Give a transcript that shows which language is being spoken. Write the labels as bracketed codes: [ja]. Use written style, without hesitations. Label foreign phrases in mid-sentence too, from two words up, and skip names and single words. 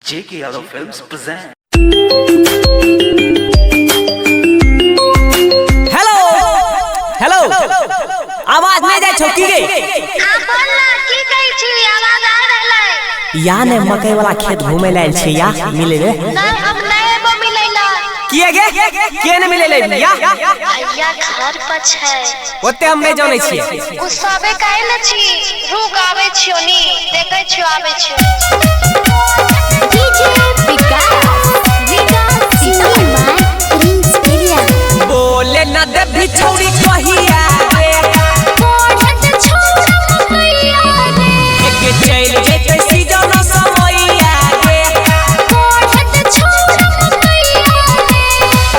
[en] J.K. Yadav Films present. [mai] हेलो हेलो आवाज नहीं जाय छौ की गे बोल ना की कहै छी आवाज आ रहलै या ने मकई वाला खेत घूमे लायल छी या मिले रे नहीं हम नहीं एबो मिलैला किए गे के ने मिले ले या भैया घर पर छै ओते हम नहीं जानै छी उ सबे कहै न छी रुक आबै छियो नी देखै छियो आबै छियो डीजे विकास सीतामढ़ी प्रिंस एरिया बोले न दे भी छौरी कहिया रे कोठत छोरा मकैया रे के चल जेते सीजन समैया रे कोठत छोरा मकैया रे